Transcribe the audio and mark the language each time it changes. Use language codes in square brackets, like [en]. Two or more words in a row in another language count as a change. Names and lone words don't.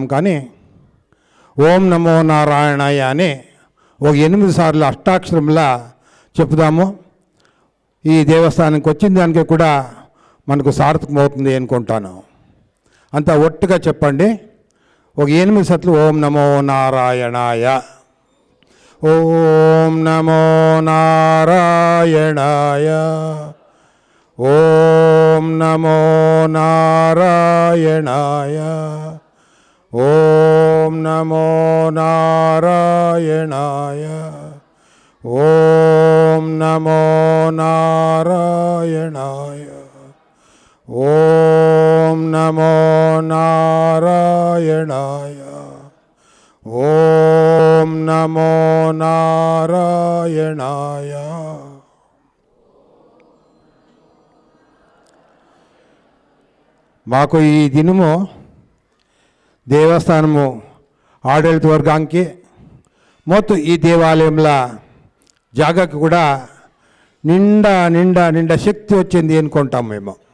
[te] కానీ [sa] ఓం నమో నారాయణాయ [te] అని ఒక 8 సార్లు అష్టాక్షరంలా చెప్పుదాము. ఈ దేవస్థానానికి వచ్చిన దానికి కూడా మనకు సార్థకమవుతుంది అనుకుంటాను. అంతా ఒట్టుగా చెప్పండి. ఒక 8 సార్లు [sa] ఓం నమో నారాయణాయ, ఓం నమో నారాయణాయ, ఓం నమో నారాయణాయ, ఓం నమో నారాయణాయ, ఓం నమో నారాయణాయ, ఓం నమో నారాయణాయ, ఓం నమో నారాయణాయ. [te] మాకు ఈ దినము దేవస్థానము ఆడళిత వర్గానికి మొత్తం ఈ దేవాలయంలో జాగాకి కూడా నిండా నిండా నిండా శక్తి వచ్చింది అనుకుంటాం మేము.